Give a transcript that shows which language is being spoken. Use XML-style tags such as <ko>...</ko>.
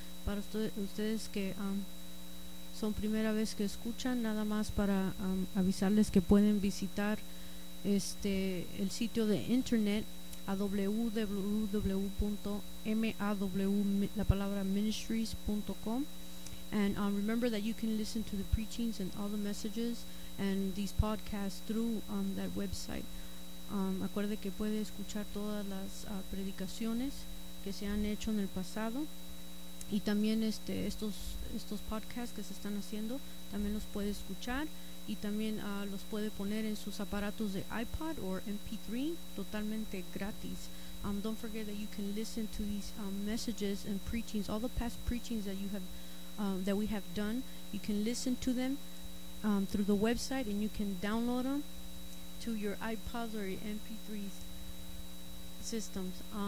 <es>Para ustedes que son primera vez que escuchan, nada más para avisarles que pueden visitar el sitio de internet a www.maw.com.</es> <en>And remember that you can listen to the preachings and all the messages and these podcasts through that website.</en> <es>Acuerde que puede escuchar todas las predicaciones que se han hecho en el pasado, y también estos podcasts que se están haciendo también los puede escuchar, y también los puede poner en sus aparatos de iPod o MP3 totalmente gratis.</es> <en>Don't forget that you can listen to these messages and preachings, all the past preachings that you have that we have done. You can listen to them through the website, and you can download them to your iPods or your MP3 systems.</en>